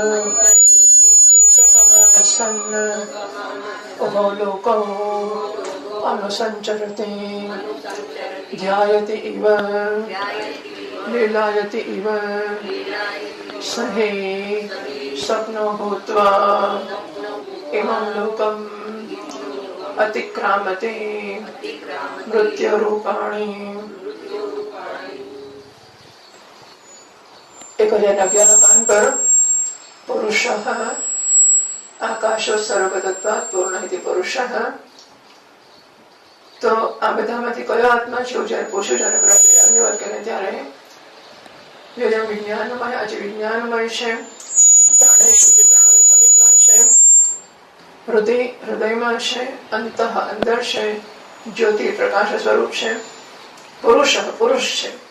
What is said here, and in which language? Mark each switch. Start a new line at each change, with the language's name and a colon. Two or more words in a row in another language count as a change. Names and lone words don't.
Sanskrit: सन् उभौ लोकौ अनुसञ्चरति ध्यायति इव लीलायति इव सहे स्वप्नो भूत्वा इमं लोकम् अतिक्रामते मृत्युरूपाणि। 1011 पान पर पुरुषः आकाशो सर्वगतत्वात् पूर्ण इति पुरुषः।
Gujarati: તો આ બધામાંથી કયો આત્મા છે જયારે પૂછ્યું જયારે અનુવાદ કરે ત્યારે વિજ્ઞાનમય આજે વિજ્ઞાનમય છે, સમિતમાં છે, હૃદયમાં છે, અંતઃ અંદર છે, જ્યોતિ પ્રકાશ સ્વરૂપ છે, પુરુષ પુરુષ છે.